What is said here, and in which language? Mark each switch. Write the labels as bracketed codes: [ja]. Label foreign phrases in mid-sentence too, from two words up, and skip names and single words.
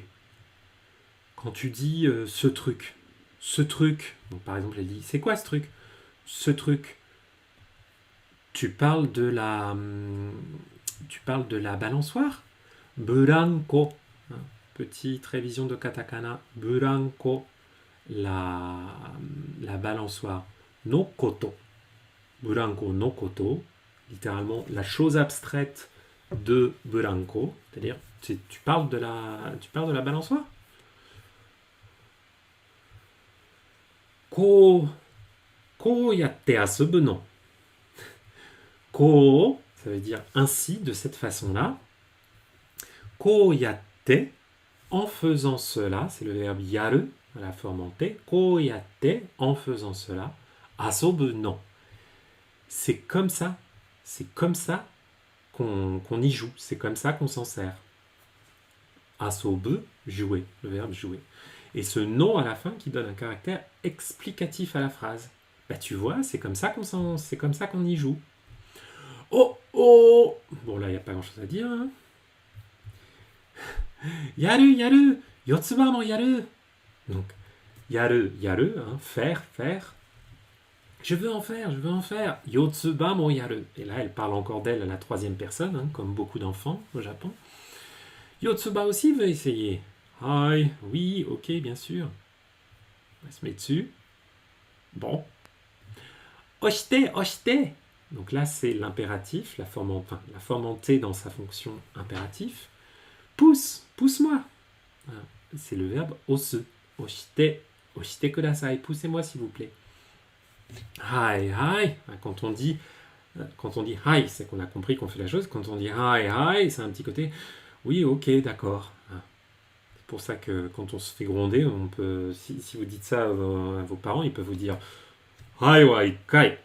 [fr] Quand tu dis ce truc, donc par exemple elle dit, c'est quoi ce truc? Ce truc, tu parles de la balançoire? Buranko, hein, petite révision de katakana, buranko, la balançoire. [ja] のこと、ブランコのこと, [fr] littéralement la chose abstraite de buranko, c'est-à-dire tu parles de la balançoire? [ja] こうやって遊ぶの. こう, [fr] ça veut dire ainsi, de cette façon-là. [ja] こうやって, [fr] en faisant cela, c'est le verbe yaru, à la forme en te. [ja] こうやって, [fr] en faisant cela. [ja] 遊ぶの. [fr] C'est comme ça qu'on y joue, c'est comme ça qu'on s'en sert. Asobu, jouer, le verbe jouer. Et ce non à la fin qui donne un caractère explicatif à la phrase. Bah tu vois, c'est comme ça qu'on y joue. Oh oh. Bon là il n'y a pas grand chose à dire. Hein. [ja] やるやる、よつばもやる. [fr] Donc [ja] やるやる, [fr] hein, faire. Je veux en faire. [ja] よつばもやる. [fr] Et là elle parle encore d'elle à la troisième personne, hein, comme beaucoup d'enfants au Japon. Yotsuba aussi veut essayer. Hi, oui, ok, bien sûr. On va se mettre dessus. Bon. [ja] 押して、押して. [fr] Donc là, c'est l'impératif, la forme en T dans sa fonction impératif. Pousse, pousse-moi. Voilà. C'est le verbe osu. [ja] 押して、押してください. [fr] Poussez-moi, s'il vous plaît. [ja] はい、はい. [fr] Quand on dit hi, c'est qu'on a compris qu'on fait la chose. Quand on dit hi, c'est un petit côté. Oui, ok, d'accord. C'est pour ça que quand on se fait gronder, on peut, si vous dites ça à vos parents, ils peuvent vous dire [ja] はいは一回.